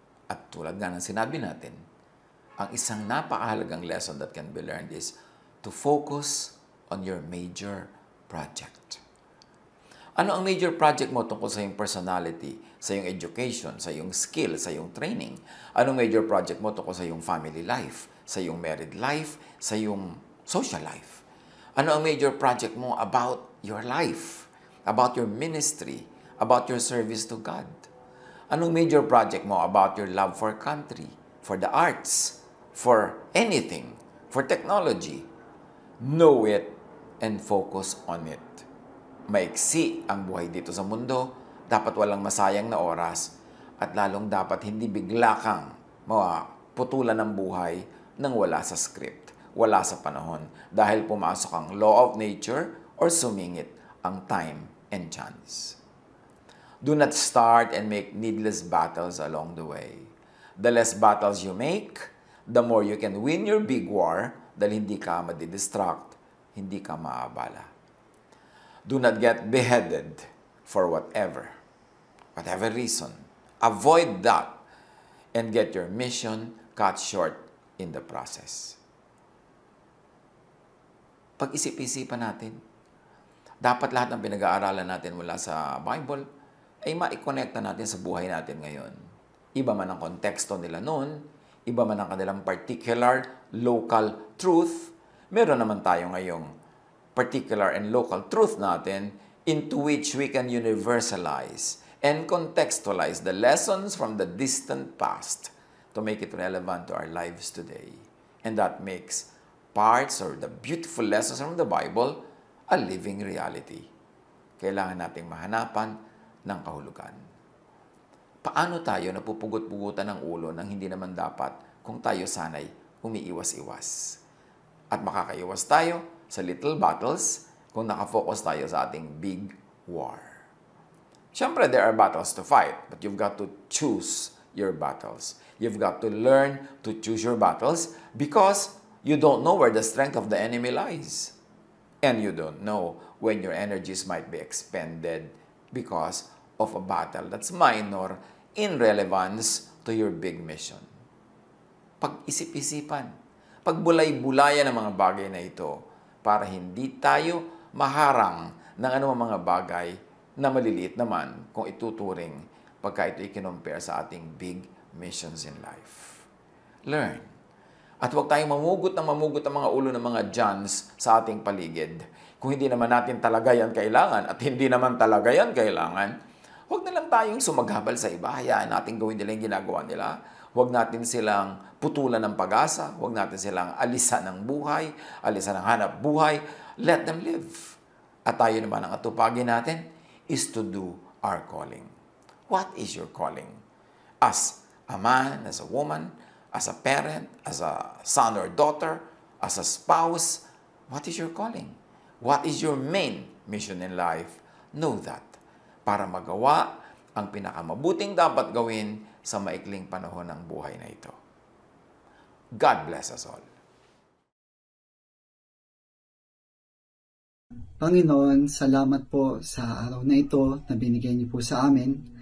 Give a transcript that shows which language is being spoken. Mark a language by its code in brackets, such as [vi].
[tl] At tulad nga ng sinabi natin, ang isang napakahalagang [en] lesson that can be learned is to focus on your major project. [tl] Ano ang major project mo tungkol sa iyong personality, sa iyong education, sa iyong skill, sa iyong training? Anong major project mo tungkol sa iyong family life, sa iyong married life, sa iyong social life? Ano ang [en] major project mo about your life, about your ministry, about your service to God? Anong major project mo about your love for country, for the arts, for anything, for technology? Know it and focus on it. [tl] Maiksi ang buhay dito sa mundo, dapat walang masayang na oras, at lalong dapat hindi bigla kang maputulan ng buhay nang wala sa script, wala sa panahon, dahil pumasok ang law of nature or sumingit ang time and chance. [en] Do not start and make needless battles along the way. The less battles you make, the more you can win your big war [tl] dahil hindi ka madidistract, hindi ka maabala. [en] Do not get beheaded for whatever reason. Avoid that and get your mission cut short in the process. [tl] Pag-isip-isipan natin, dapat lahat ng pinag-aaralan natin mula sa Bible ay ma-connecta natin sa buhay natin ngayon. Iba man ang konteksto nila noon, iba man ang kanilang particular local truth, meron naman tayo ngayong [en] particular and local truth natin into which we can universalize and contextualize the lessons from the distant past to make it relevant to our lives today. And that makes parts or the beautiful lessons from the Bible a living reality. [tl] Kailangan nating mahanapan ng kahulugan. Paano tayo napupugot-pugutan ng ulo ng hindi naman dapat kung tayo sanay umiiwas-iwas? At makakaiwas tayo sa little battles kung nakafocus tayo sa ating big war. [en] Siyempre, there are battles to fight, but you've got to choose your battles. You've got to learn to choose your battles because you don't know where the strength of the enemy lies. And you don't know when your energies might be expended because of a battle that's minor in relevance to your big mission. [tl] Pag-isip-isipan, pagbulay-bulayan ng mga bagay na ito para hindi tayo maharang ng anumang mga bagay na maliliit naman kung ituturing pagka ito i-compare sa ating big missions in life. Learn. At huwag tayong mamugot ang mga ulo ng mga Johns sa ating paligid. Kung hindi naman natin talaga yan kailangan at hindi naman talaga yan kailangan, huwag na lang tayong sumaghabal sa iba. Hayaan natin gawin nila yung ginagawa nila. Huwag natin silang putulan ng pag-asa. Huwag natin silang alisan ng buhay, alisan ng hanap buhay. [en] Let them live. [tl] At tayo naman ang atupagin natin [en] is to do our calling. What is your calling? As a man, as a woman, as a parent, as a son or daughter, as a spouse, what is your calling? What is your main mission in life? Know that. [tl] Para magawa ang pinakamabuting dapat gawin sa maikling panahon ng buhay na ito. [en] God bless us all. [tl] Panginoon, salamat po sa araw na ito na binigay niyo po sa amin.